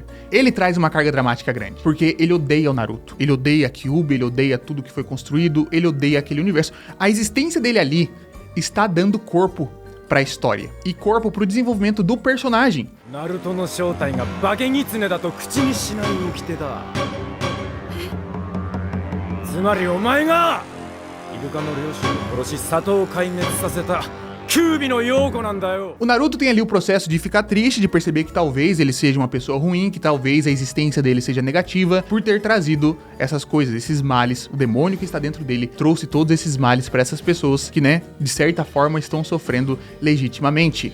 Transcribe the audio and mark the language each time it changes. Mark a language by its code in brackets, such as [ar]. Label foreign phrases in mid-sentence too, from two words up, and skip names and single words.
[pt] Ele traz uma carga dramática grande, porque ele odeia o Naruto, ele odeia a Kyuubi, ele odeia tudo que foi construído, ele odeia aquele universo. A existência dele ali está dando corpo pra história e corpo pro desenvolvimento do personagem. [ja] ナルトの正体が化け狐だと口にしない掟だ. つまりお前がイルカの両親を殺し里を壊滅させたキュービのヨーコなんだよ. [pt] O Naruto tem ali o processo de ficar triste, de perceber que talvez ele seja uma pessoa ruim, que talvez a existência dele seja negativa, por ter trazido essas coisas, esses males. O demônio que está dentro dele trouxe todos esses males para essas pessoas que, né, de certa forma estão sofrendo legitimamente.